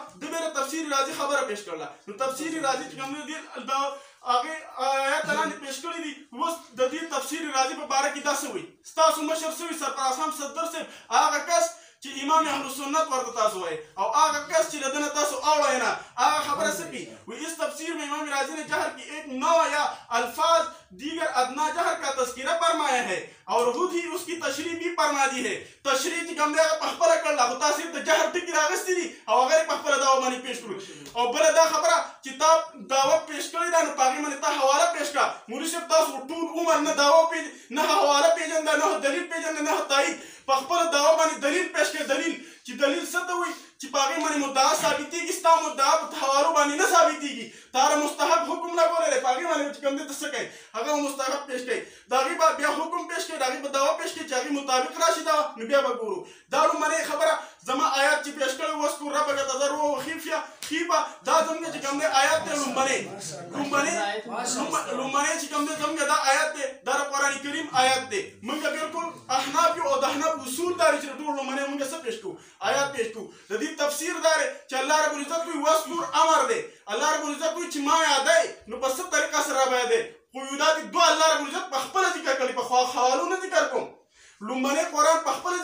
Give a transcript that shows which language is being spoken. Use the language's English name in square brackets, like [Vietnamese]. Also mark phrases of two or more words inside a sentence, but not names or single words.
[Pashto] د بیا تفسیر راضي خبره پیش کړله. نو تفسیر راضي چې کوم دی دا هغې آیات لاندې پیش کړي دي. اوس د دې تفسیر راضي په باره کې دا څه وایي ستاسو مشر څه وایي سرفراز هم صدر صاحب هغه کس چې امام اهل سنت ورته تاسو وایي او هغه کس چې له ده نه تاسو اوړئ نه هغه خبره څه کوي وایي [Urdu] اس تفسیر میں امام راضی نے جہر کی ایک نیا الفاظ دیگر ادنا جہر کا تذکرہ فرمایا ہے اور خود ہی اس کی تشریح بھی فرما دی ہے. [Pashto] تشریح چې کوم دی هغه په خپله کړله خو تاسو د جهر ټکي راغستې دي او هغه یې په خپله دعوه باندې پیش کړو. او بله دا خبره چې تا دعوه پیش کړې ده نو په هغې باندې تا حواله پیش کړه. مولوي صاحب تاسو ټول عمر نه دعوه نه حواله پېژنده نه دلیل پېژنده نه تایید په خپله دعوه باندې دلیل پیش کړئ. دلیل چې دلیل څه ته وایي چې په هغې باندې مدعا ثابتېږي ستا مدعا په حوالو باندې نه ثابتېږي. تا را مستحب حکم لګولی دی په هغې باندې چې کوم دی ته څه کوئ هغه به مستحب پیش کوئ. د هغې به بیا حکم پیش کوئ د هغې به دعوه پیش کوئ چې هغې مطابق راشي دعوه نو بیا به ګورو. دا لومړنۍ خبره زما آیات چې پیش کړی اوس [Arabic] واذكر ربك تضرعا وخفيا [Pashto] دا زموږ چې کوم دی آیات دی لومبنی چې کوم دی زموږ دا آیات دی دا د قرآن کریم آیات دی موږ بالکل احناف یو او د احناف اصول دا دی چې ټول لومبنی موږ څه پیش کوو آیات پیش کوو د دې تفسیر دا دی چې الله رب العزت وایي واذکر امر دی الله رب العزت وایي چې ما یادی نو په څه طریقه سره رابیادی قیودات دوه الله رب العزت په خپله ذکر کړي په حوالو نه ذکر کوم لومبنی قرآن په خپله